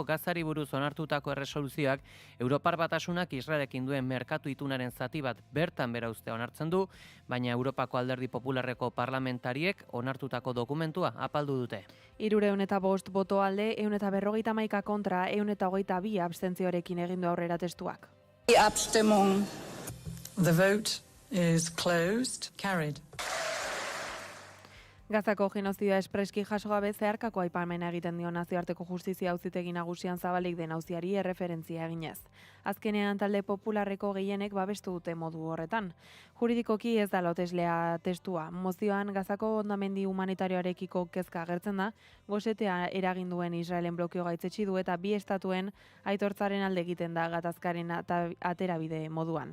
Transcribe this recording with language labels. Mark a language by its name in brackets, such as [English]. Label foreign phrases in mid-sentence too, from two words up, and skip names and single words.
[Basque] Gazari buruz onartutako erresoluzioak Europar Batasunak Israelekin duen merkatu itunaren zati bat bertan bera uztea onartzen du, baina Europako Alderdi Popularreko parlamentariek onartutako dokumentua apaldu dute. 305 boto alde, 151 kontra, 122 abstentziorekin egin du aurrera testuak. [German] Abstimmung. [English] The vote is closed. Carried. [Basque] Gazako genozidioa espreski jaso gabe zeharkako aipamena egiten dio nazioarteko justizia auzitegi nagusian zabalik den auziari erreferentzia eginez. Azkenean talde popularreko gehienek babestu dute modu horretan. Juridikoki ez da loteslea testua. Mozioan Gazako hondamendi humanitarioarekiko kezka agertzen da, gosetea eragin duen Israelen blokeo gaitzetsi du eta bi estatuen aitortzaren alde egiten da gatazkaren aterabide moduan.